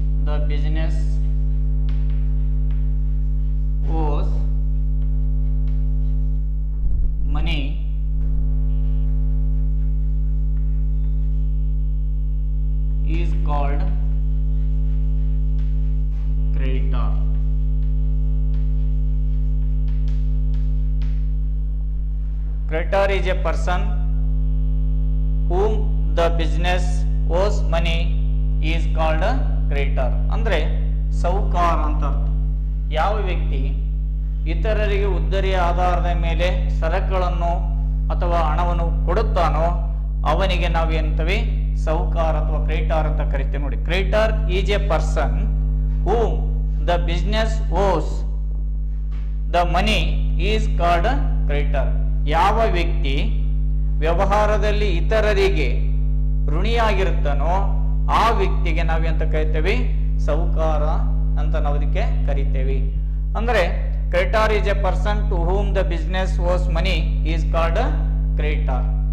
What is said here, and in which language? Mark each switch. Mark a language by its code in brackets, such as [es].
[en] the business owes money is called creditor. Creditor is a person whom the business owes money is called a creditor. [kn] ಅಂದ್ರೆ ಸೌಕಾರ ಅಂತ ಅರ್ಥ. ಯಾವ ವ್ಯಕ್ತಿ ಇತರರಿಗೆ ಉದ್ದರಿಯ ಆಧಾರದ ಮೇಲೆ ಸರಕುಗಳನ್ನು ಅಥವಾ ಹಣವನ್ನು ಕೊಡುತ್ತಾನೋ ಅವನಿಗೆ ನಾವು ಎಂತವಿ, ಸೌಕಾರ ಅಥವಾ ಕ್ರೆಡಿಟಾರ್ ಅಂತ ಕರಿತೀವಿ. [en] ನೋಡಿ, creditor is a person whom the business owes the money is called creditor. [kn] ಯಾವ ವ್ಯಕ್ತಿ ವ್ಯವಹಾರದಲ್ಲಿ ಇತರರಿಗೆ ಋಣಿಯಾಗಿರುತ್ತಾನೋ ಆ ವ್ಯಕ್ತಿಗೆ ನಾವೆಂತ ಕರಿತೇವೆ, ಸಾಹುಕಾರ ಅಂತ ನಾವು ಅದಕ್ಕೆ ಕರಿತೇವೆ. [en] ಅಂದ್ರೆ creditor is a person to whom the business owes money is called creditor.